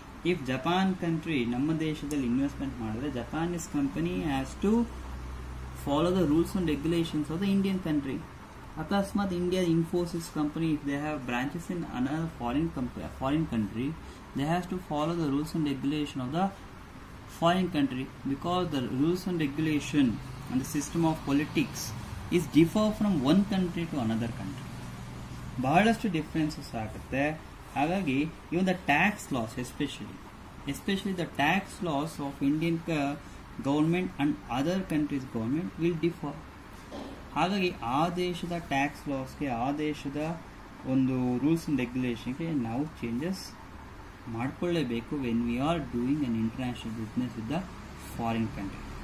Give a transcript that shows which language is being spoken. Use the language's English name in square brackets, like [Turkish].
[English] if Japan country [Kannada] ನಮ್ಮ ದೇಶದಲ್ಲಿ investment ಮಾಡಿದ್ರೆ [English] Japanese company has to follow the rules and regulations of the Indian country. [Kannada] ಅಕಸ್ಮಾತ್ [English] India Infosys company, if they have branches in another foreign country, they have to follow the rules and regulation of the foreign country, because the rules and regulation and the system of politics is differ from one country to another country. [Kannada] ಬಹಳಷ್ಟು differences ಆಗುತ್ತೆ. ಹಾಗಾಗಿ [English] Even the tax loss especially the tax loss of Indian government and other countries government will differ. [Kannada] ಹಾಗಾಗಿ ಆ ದೇಶದ tax ಲಾಸ್ಗೆ, ಆ ದೇಶದ ಒಂದು rules and ರೆಗ್ಯುಲೇಷನ್ಗೆ ನಾವು changes ಮಾಡಿಕೊಳ್ಳೇಬೇಕು [English] When we are doing on international business with the foreign country.